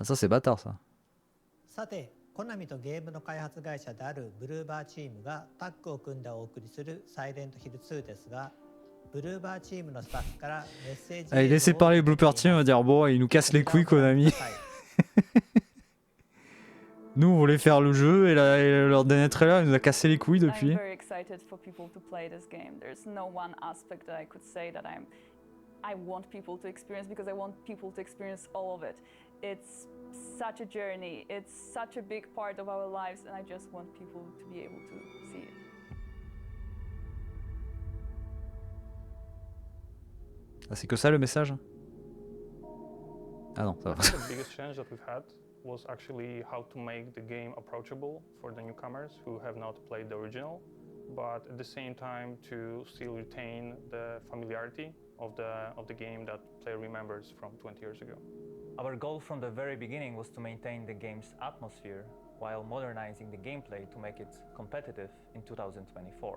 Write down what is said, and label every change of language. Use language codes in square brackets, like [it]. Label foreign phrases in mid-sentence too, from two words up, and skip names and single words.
[fr] Ça, c'est bâtard ça. [ja] さて、コナミとゲームの開発会社であるブルーバーチームがタッグを組んでお送りするサイレントヒル2ですが、ブルーバーチームのスタッフからメッセージ。 [fr] Allez, laissez parler Blooper Team, on va dire bon, ils nous cassent les couilles Konami. Nous, on voulait faire le jeu et leur dernier trailer, il nous a cassé les couilles depuis. [en] I'm very excited for people to play this game. There's no one aspect that I could say that I want people to experience because I want people to experience all of it. It's such a journey. It's such a big part of our lives, and I just want people to be able to see it. [fr] Ah, c'est que ça le message? Ah non, ça va. [en] The biggest challenge that we've had was actually how to make the game approachable for the newcomers who have not played the original, but at the same time to still retain the familiarity of the game that player remembers from 20 years ago. Our goal from the very beginning was to maintain the game's atmosphere while modernizing the gameplay to make it competitive in 2024.